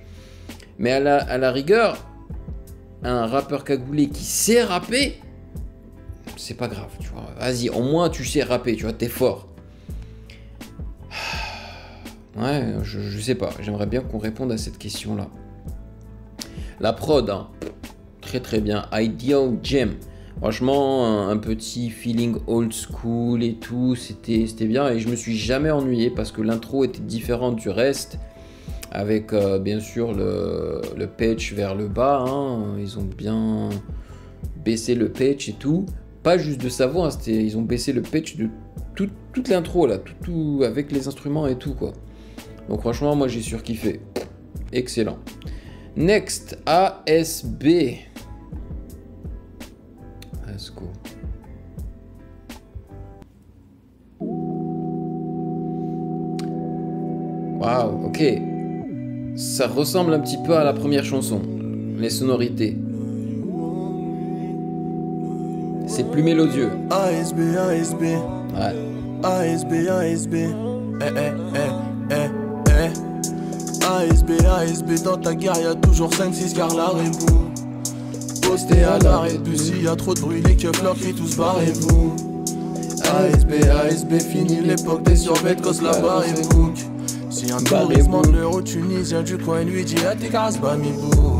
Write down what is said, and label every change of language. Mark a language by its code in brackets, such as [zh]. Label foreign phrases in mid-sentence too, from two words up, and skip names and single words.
[fr] Mais à la rigueur, un rappeur cagoulé qui sait rapper, c'est pas grave, tu vois. Vas-y, au moins, tu sais rapper, tu vois, t'es fort. Ouais, je sais pas. J'aimerais bien qu'on réponde à cette question-là. La prod, hein, très très bien. Ideal Gem. Franchement, un petit feeling [en] old school [fr] et tout, c'était bien. Et je me suis jamais ennuyé parce que l'intro était différente du reste. Avec bien sûr le pitch vers le bas. Hein. Ils ont bien baissé le pitch et tout. Pas juste de sa voix, hein, ils ont baissé le pitch de toute l'intro, là, tout avec les instruments et tout, quoi. Donc franchement, moi j'ai surkiffé. Excellent. Next, ASB. [en] Let's go. [fr] Waouh, ok. Ça ressemble un petit peu à la première chanson. Les sonorités. C'est plus mélodieux. ASB, ASB. Ouais. ASB, ASB. ASB, ASB, dans ta gare y'a toujours 5-6 car l'arrêt-vous. Posté à l'arrêt de bus, y a trop de bruit, les keufs leur crient tous barrez-vous. ASB, ASB, fini l'époque des survêtes, cause la barre et bouc. Si un touriste demande l'euro tunisien du coin, lui dit à tes caras bamibou.